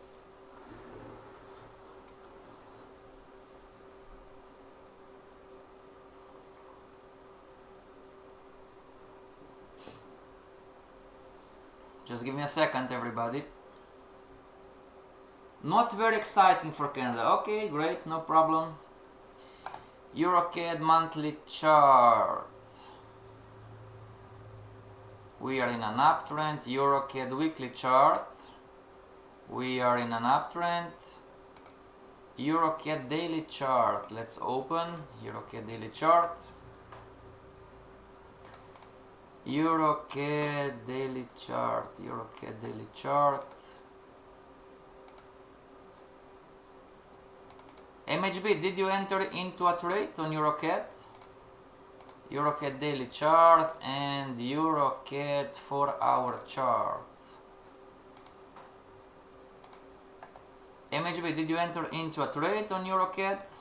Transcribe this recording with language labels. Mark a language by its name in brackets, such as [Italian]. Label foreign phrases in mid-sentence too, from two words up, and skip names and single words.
[English] Just give me a second, everybody. Not very exciting for Canada. Okay, great, no problem. Euro-CAD monthly chart. We are in an uptrend. Euro-CAD weekly chart. We are in an uptrend. Euro-CAD daily chart. Let's open Euro-CAD daily chart. Euro-CAD daily chart, Euro-CAD daily chart. MHB, did you enter into a trade on Euro-CAD? Euro-CAD daily chart and Euro-CAD 4-hour chart. MHB, did you enter into a trade on Euro-CAD?